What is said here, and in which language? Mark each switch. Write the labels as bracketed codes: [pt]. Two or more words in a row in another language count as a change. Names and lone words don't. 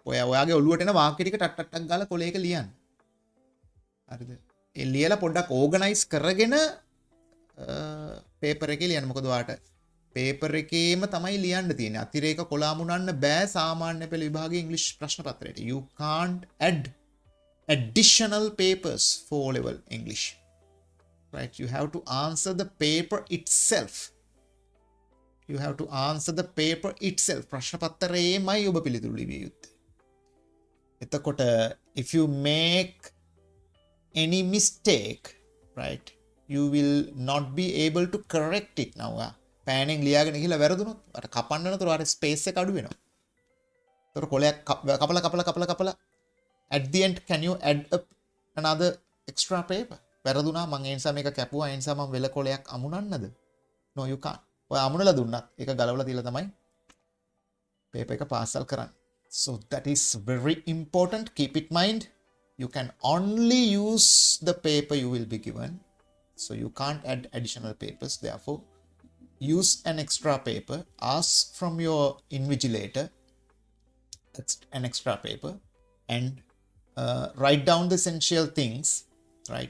[si] ඔයාගේ ඔළුවට එන වාක්‍ය ටික ටක් ටක් ටක් ගාලා කොලයක ලියන්න. හරිද? ඒ ලියලා පොඩ්ඩක් ඕගනයිස් කරගෙන පේපර් එකේ ලියන්න. මොකද ඔයාට පේපර් එකේම තමයි ලියන්න තියෙන්නේ. අතිරේක කොළ අමුණන්න බෑ සාමාන්‍ය පෙළ විභාගයේ ඉංග්‍රීසි ප්‍රශ්න පත්‍රයට. [en] You can't add additional papers for O-level English. Right, you have to answer the paper itself. You have to answer the paper itself. [si] ප්‍රශ්න පත්‍රයේමයි ඔබ පිළිතුරු ලිවිය යුත්තේ. [en] එතකොට if you make any mistake, right, you will not be able to correct it. [si] now පෑනෙන් ලියාගෙන ගිහලා වැරදුනොත් අර කපන්න නතර අර ස්පේස් එක අඩු වෙනවා. ඒතර කොලයක් කපලා [en] at the end can you add up another extra paper? [si] වැරදුනා මං ඒ නිසා මේක කැපුවා. ඒ නිසා මම වෙල කොලයක් අමුණන්නද? [en] no, you can't. [si] ඔය අමුණලා දුන්නත් ඒක ගලවලා තියලා තමයි පේපර් එක පාසල් කරන්නේ. [en] so that is very important. Keep it mind. You can only use the paper you will be given. So you can't add additional papers. Therefore, use an extra paper. Ask from your invigilator an extra paper and write down the essential things, right?